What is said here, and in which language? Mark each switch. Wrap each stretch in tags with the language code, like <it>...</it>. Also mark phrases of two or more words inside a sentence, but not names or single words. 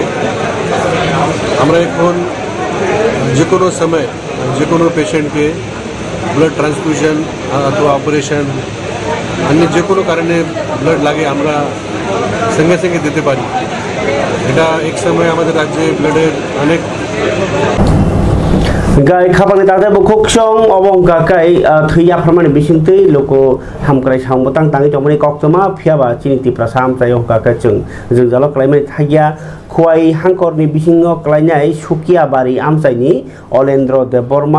<bn>আমরা এখন যে কোনো সময় যে কোনো পেশেন্টকে</bn> <en>blood transfusion</en> <bn>অথবা অপারেশন अन्य যে কোনো কারণে ব্লাড লাগে আমরা সঙ্গে সঙ্গে দিতে পারি। এটা এক সময় আমাদের রাজ্যে ব্লাডের অনেক</bn> <trp>Gai kapang tangte bukuk song obong gakai thuya pramani bisingtei loko hamkrai sambotang tangi tomani koktoma phiaba chiniti prasam tayong gakai jeng jalo klaimai thagya khwai hangkorni bisingo klainai sukia bari amsaini Olendro Deborma</trp>